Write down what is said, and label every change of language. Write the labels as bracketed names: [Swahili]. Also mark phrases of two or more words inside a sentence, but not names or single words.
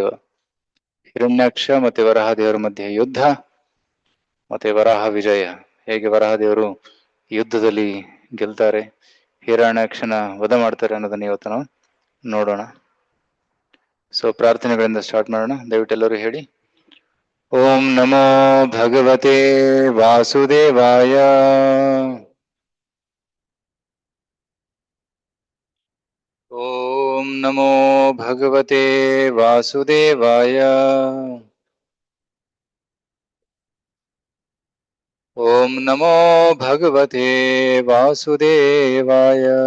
[Kannada] ಹಿರಣ್ಯಾಕ್ಷ ಮತ್ತೆ ವರಾಹದೇವರ ಮಧ್ಯೆ ಯುದ್ಧ, ಮತ್ತೆ ವರಾಹ ವಿಜಯ. ಹೇಗೆ ವರಾಹದೇವರು ಯುದ್ಧದಲ್ಲಿ ಗೆಲ್ತಾರೆ, ಹಿರಣ್ಯಾಕ್ಷನ ವಧ ಮಾಡ್ತಾರೆ ಅನ್ನೋದನ್ನ ಇವತ್ತು ನಾವು ನೋಡೋಣ. ಸೊ ಪ್ರಾರ್ಥನೆಗಳಿಂದ ಸ್ಟಾರ್ಟ್ ಮಾಡೋಣ. ದಯವಿಟ್ಟು ಎಲ್ಲರೂ ಹೇಳಿ: [Sanskrit] ಓಂ ನಮೋ ಭಗವತೆ ವಾಸುದೇವಾಯ. ಓಂ ನಮೋ ಭಗವತೆ ವಾಸುದೇವಾಯ. ಓಂ ನಮೋ ಭಗವತೆ ವಾಸುದೇವಾಯ.